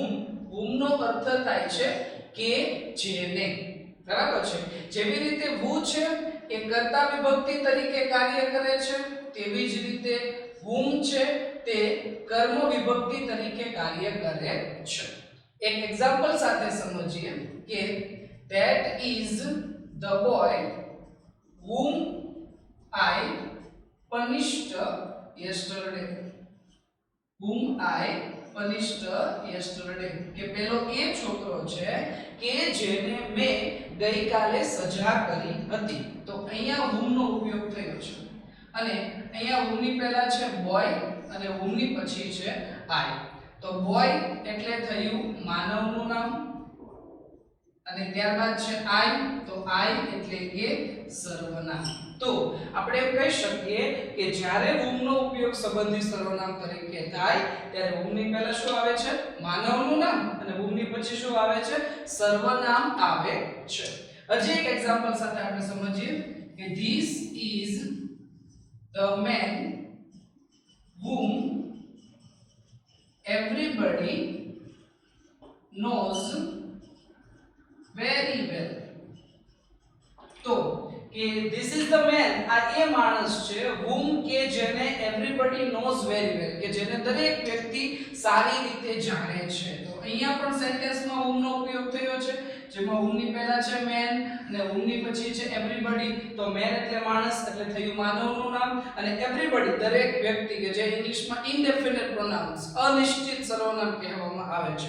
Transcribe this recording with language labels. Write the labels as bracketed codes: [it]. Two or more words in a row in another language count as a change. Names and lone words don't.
[gu] whom નો અર્થ થાય છે કે જેને. બરાબર છે. જેવી રીતે who છે એ કર્તા વિભક્તિ તરીકે કાર્ય કરે છે તેવી જ રીતે whom છે તે કર્મ વિભક્તિ તરીકે કાર્ય કરે છે. એક એક્ઝામ્પલ સાથે સમજીએ કે [en] that is the boy whom I punished yesterday. whom I punished yesterday. [gu] કે પેલો એ છોકરો છે કે જેને મેં ગઈકાલે સજા કરી હતી. તો અહીંયા whom નો ઉપયોગ થયો છે અને અહીંયા whom ની પહેલા છે boy અને whom ની પછી છે I. તો boy એટલે થયું માનવનું નામ અને ત્યારબાદ છે I. તો I એટલે કે સર્વનામ. તો આપણે એમ કહી શકીએ કે જ્યારે whom નો ઉપયોગ સંબંધી સર્વનામ તરીકે થાય ત્યારે whom ની પહેલા શું આવે છે માનવનું નામ અને whom ની પછી શું આવે છે સર્વનામ આવે છે. હજી એક એક્ઝામ્પલ સાથે આપણે સમજીએ કે [en] this is the man whom everybody knows very well. તો કે this is the man, [gu] આ એ માણસ છે whom કે જેને [en] everybody knows very well [gu] કે જેને દરેક વ્યક્તિ સારી રીતે જાણે છે. તો અહીંયા પણ સેન્ટેન્સમાં whom નો ઉપયોગ થયો છે જેમાં whom ની પહેલા છે man અને whom ની પછી છે everybody. તો man એટલે માણસ એટલે થયું માનવનું નામ અને everybody દરેક વ્યક્તિ કે જે ઇંગ્લિશમાં [en] indefinite pronouns [gu] અનિશ્ચિત સર્વનામ કહેવામાં આવે છે.